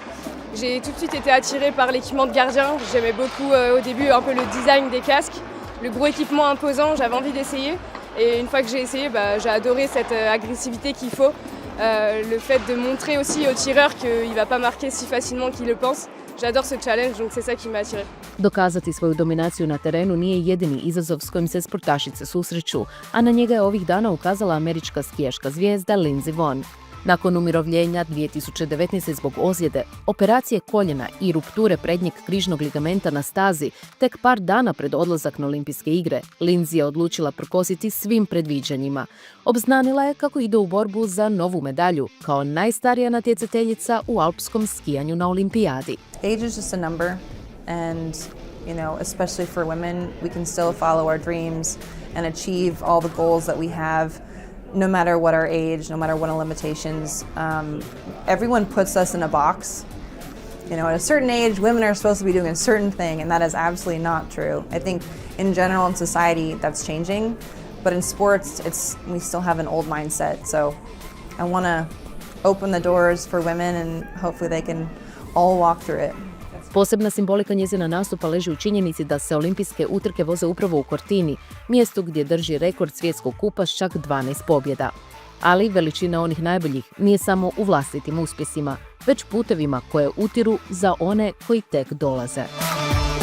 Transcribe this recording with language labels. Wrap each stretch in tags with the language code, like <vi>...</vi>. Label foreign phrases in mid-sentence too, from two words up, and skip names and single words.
<fr>J'ai tout de suite été attirée par l'équipement de gardien. J'aimais beaucoup au début un peu le design des casques, le gros équipement imposant, j'avais envie d'essayer. Et une fois que j'ai essayé, j'ai adoré cette agressivité qu'il faut. Le fait de montrer aussi au tireur qu'il ne va pas marquer si facilement qu'il le pense. J'adore ce challenge, donc c'est ça qui m'a attirée.</fr> <hr>Dokazati svoju dominaciju na terenu nije jedini izazov s kojim se sportašice susreću, a na njega je ovih dana ukazala američka skijaška zvijezda Lindsey Vonn. Nakon umirovljenja 2019. zbog ozljede, operacije koljena i rupture prednjeg križnog ligamenta na stazi, tek par dana pred odlazak na olimpijske igre, Lindsey je odlučila prkositi svim predviđanjima. Obznanila je kako ide u borbu za novu medalju, kao najstarija natjecateljica u alpskom skijanju na olimpijadi.</hr> <en>Age is just a number, and especially for women, we can still follow our dreams and achieve all the goals that we have. No matter what our age, no matter what our limitations, everyone puts us in a box. At a certain age, women are supposed to be doing a certain thing, and that is absolutely not true. I think in general in society that's changing, but in sports, we still have an old mindset. So I want to open the doors for women, and hopefully they can all walk through it.</en> <hr>Posebna simbolika njezina nastupa leži u činjenici da se olimpijske utrke voze upravo u Cortini, mjestu gdje drži rekord svjetskog kupa s čak 12 pobjeda. Ali veličina onih najboljih nije samo u vlastitim uspjesima, već putevima koje utiru za one koji tek dolaze.</hr>